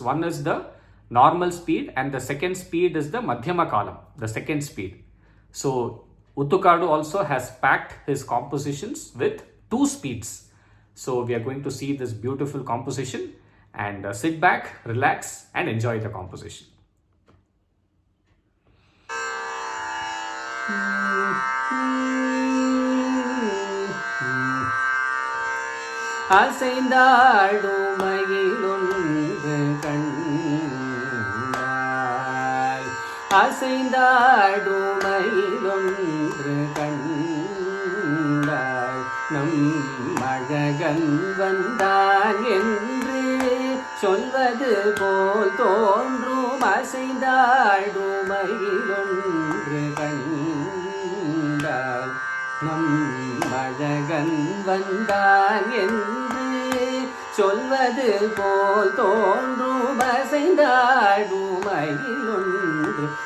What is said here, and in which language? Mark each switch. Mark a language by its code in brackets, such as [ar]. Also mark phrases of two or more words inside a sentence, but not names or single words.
[en] One is the normal speed and the second speed is the Madhyama Kalam, the second speed. So Oothukkadu also has packed his compositions with two speeds. So we are going to see this beautiful composition and sit back, relax and enjoy the composition. [ta] அசைந்தாடும் மயில் கண்டால், அசைந்தாடும் மயில் கண்டால், நம் பகவான் வந்தான் என்று சொல்வது போல் தோன்றும் அசைந்தாடும் மயில் ஒன்று கண்டால் நம் Bhagawan வந்தான் என்று சொல்வது போல் தோன்றும் அசைந்தாடும் மயில் ஒன்று